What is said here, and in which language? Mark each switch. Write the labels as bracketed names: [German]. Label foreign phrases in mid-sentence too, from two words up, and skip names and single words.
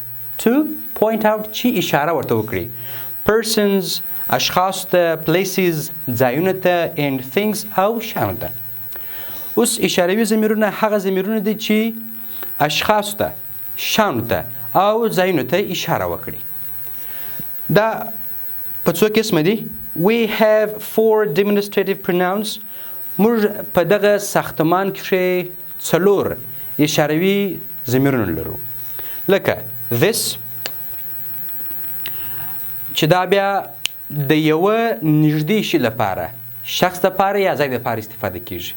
[English] To point out [Pashto] چې اشاره ورته وکړي. Persons اشخاص ته places ځایونه ته [English] and things [Pashto] او شیانو ته. اوس اشاروي ضمیرونه هغه ضمیرونه دي چې اشخاص ته شیانو ته او ځایونو ته اشاره وکړي. دا په څو قسمه دي؟ [English] We have 4 demonstrative pronouns. [Pashto] موږ په دغه ساختمان کې 4 اشاروي ضمیرونه لرو لکه this چې دا بیا د یوه نږدې شي لپاره شخص لپاره یا ځای لپاره استفاده کیږي.